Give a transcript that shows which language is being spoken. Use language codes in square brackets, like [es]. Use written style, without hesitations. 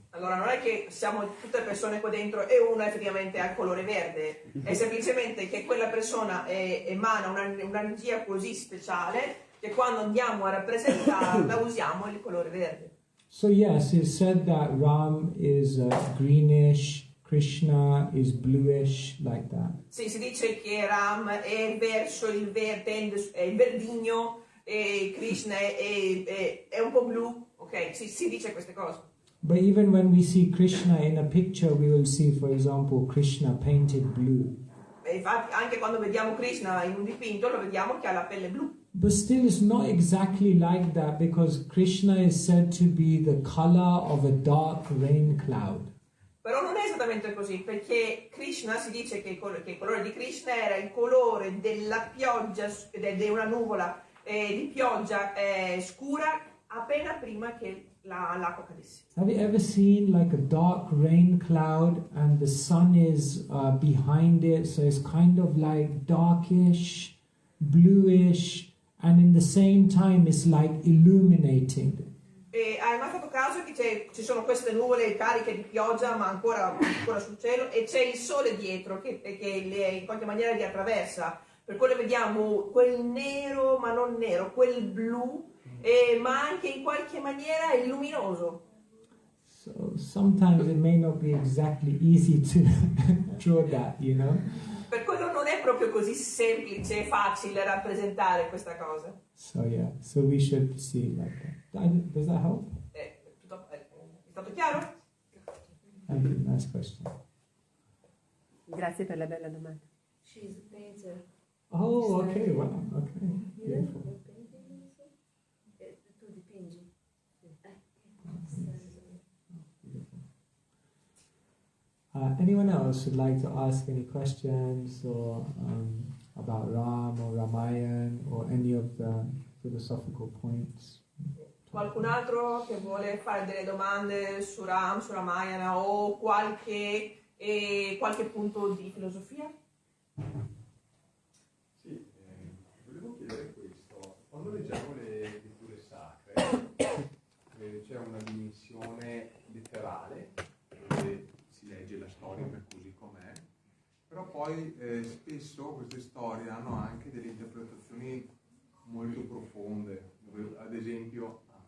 [it] Allora, non è che siamo tutte persone qua dentro e una effettivamente ha il colore verde, è semplicemente che quella persona emana un'energia così speciale che quando andiamo a rappresentarla usiamo il colore verde. [en] So yes, it's said that Ram is greenish, Krishna is bluish, like that. [it] Sì, si dice che Ram è verso il verde, è il verdigno, e Krishna è un po' blu, ok? Si dice queste cose. [en] But even when we see Krishna in a picture, we will see, for example, Krishna painted blue. [it] E infatti anche quando vediamo Krishna in un dipinto lo vediamo che ha la pelle blu. [en] But still it's not exactly like that because Krishna is said to be the color of a dark rain cloud. [it] Però non è esattamente così, perché Krishna si dice che il colore di Krishna era il colore della pioggia, di una nuvola di pioggia scura appena prima che l'acqua cadesse. [en] Have you ever seen like a dark rain cloud and the sun is behind it, so it's kind of like darkish, bluish, and in the same time it's like illuminating. [it] E hai mai fatto caso che ci sono queste nuvole cariche di pioggia ma ancora sul cielo e c'è il sole dietro che in qualche maniera li attraversa, per quello vediamo quel nero ma non nero, quel blu, ma anche in qualche maniera è luminoso. [en] So sometimes it may not be exactly easy to draw that, you know. [it] Per quello non è proprio così semplice e facile rappresentare questa cosa. [en] So yeah, so we should see like that. Does that help? [it] È stato chiaro? [en] Thank you. Nice question. [it] Grazie per la bella domanda. [en] She's a painter. Oh, okay. Wow. Okay. Beautiful. [it] Tu dipingi. [en] Anyone else would like to ask any questions or about Ram or Ramayan or any of the philosophical points? [it] Qualcun altro che vuole fare delle domande su Ram, su Ramayana o qualche punto di filosofia? Sì, volevo chiedere questo. Quando leggiamo le letture sacre, c'è una dimensione letterale, si legge la storia per così com'è, però poi spesso queste storie hanno anche delle interpretazioni molto profonde, ad esempio...